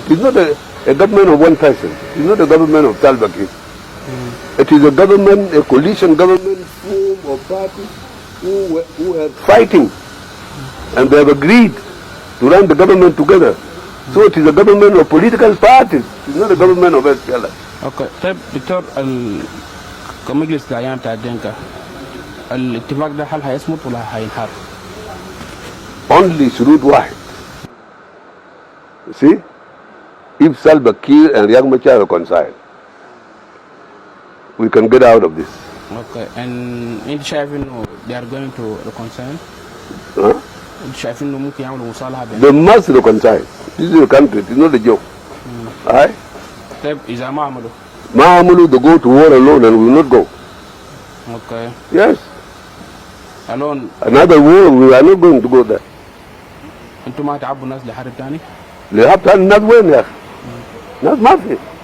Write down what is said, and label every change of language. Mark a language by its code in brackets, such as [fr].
[en] It is not a government of one person. It is not a government of Salva Kiir. It is a government, a coalition government form of parties who are fighting, and they have agreed to run the government together. So it is a government of political parties. It is not a government of SPLM. Okay. [ar] طيب دكتور، كمجلس الاعيان بتاع دينكا، الاتفاق ده هل هيصمت ولا هينحار؟ [en] Only [ar] شروط واحد. [en] See? If Salva Kiir and Riek Machar are reconciled, we can get out of this. Okay. and [ar] انت شايف انه [en] they are going to reconcile؟ Huh? [ar] انت شايف انه ممكن يعملوا مصالحه بين؟ [en] They must reconcile. This is a country. It is not a joke. Alright? [ar] طيب اذا ما عملوا؟ ما عملوا, [en] they go to war alone and we will not go. Okay. Yes. alone. Another war, we are not going to go there. [ar] انتوا ما تعبوا الناس لحرب ثاني؟ لحرب الناس وين يا أخي؟ ناس ما في.